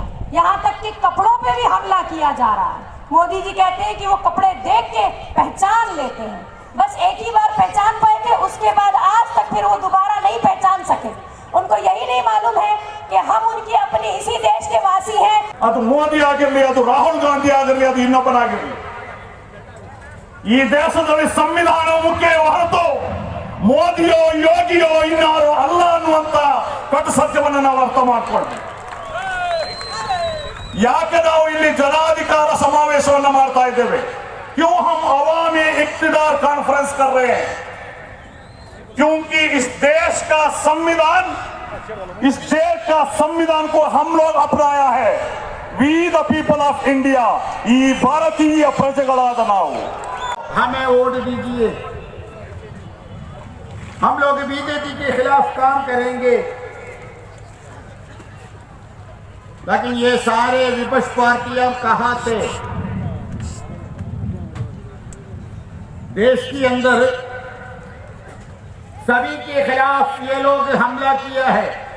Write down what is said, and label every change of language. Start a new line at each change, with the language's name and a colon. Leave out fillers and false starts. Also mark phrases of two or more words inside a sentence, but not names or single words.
Hindi: यहाँ तक कि कपड़ों पे भी हमला किया जा रहा है। मोदी जी कहते हैं कि वो कपड़े देख के पहचान लेते हैं, बस एक ही बार पहचान पाए थे, उसके बाद आज तक फिर वो दोबारा नहीं पहचान सके। उनको यही नहीं मालूम है कि हम उनकी अपने इसी देश के वासी हैं।
Kannada: ಅದು ಮೋದಿ ಆಗಿರಲಿ, ಅದು ರಾಹುಲ್ ಗಾಂಧಿ ಆಗಿರಲಿ, ಅದು ಇನ್ನೊಬ್ಬನಾಗಿರಲಿ, ಈ ದೇಶದಲ್ಲಿ ಸಂವಿಧಾನ ಮುಖ್ಯ ಹೊರತು ಮೋದಿಯೋ ಯೋಗಿಯೋ ಇನ್ನಾರು ಅಲ್ಲ ಅನ್ನುವಂತ ಕಟು ಸತ್ಯವನ್ನು ನಾವು ಅರ್ಥ ಮಾಡ್ಕೊಳ್ತೀವಿ. ಯಾಕೆ ನಾವು ಇಲ್ಲಿ ಜನಾಧಿಕಾರ ಸಮಾವೇಶವನ್ನ ಮಾಡ್ತಾ ಇದ್ದೇವೆ?
Hindi: क्यों हम अवामी इक्तिदार कॉन्फ्रेंस कर रहे हैं? क्योंकि इस देश का संविधान को हम लोग अपनाया है।
English: We the People of India,
Kannada: ಈ ಭಾರತೀಯ ಪ್ರಜೆಗಳಾದ ನಾವು
Hindi: हमें वोट दीजिए, हम लोग बीजेपी के खिलाफ काम करेंगे। लेकिन ये सारे विपक्ष पार्टियां कहां थे? देश के अंदर सभी के खिलाफ ये लोग हमला किया है।